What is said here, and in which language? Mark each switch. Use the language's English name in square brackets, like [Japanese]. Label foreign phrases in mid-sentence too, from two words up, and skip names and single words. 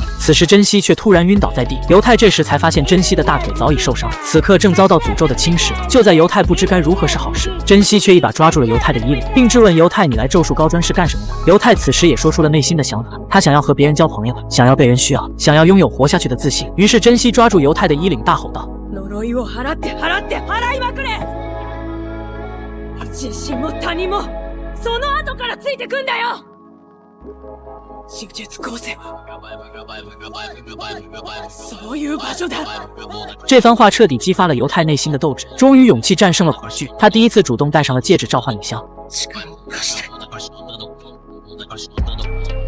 [Chinese] 此时珍惜却突然晕倒在地，犹太这时才发现珍惜的大腿早已受伤，此刻正遭到诅咒的侵蚀。就在犹太不知该如何是好时，珍惜却一把抓住了犹太的衣领，并质问犹太：“你来咒术高专是干什么的？” 犹太此时也说出了内心的想法，他想要和别人交朋友，想要被人需要，想要拥有活下去的自信。于是珍惜抓住犹太的衣领，大吼道：“ [Japanese] 呪いを払って払って払いまくれ！自信も他人もその後からついてくんだよ！手術高専はそういう場所だ。” [Chinese] 这番话彻底激发了犹太内心的斗志，终于勇气战胜了恐惧。他第一次主动戴上了戒指，召唤李湘。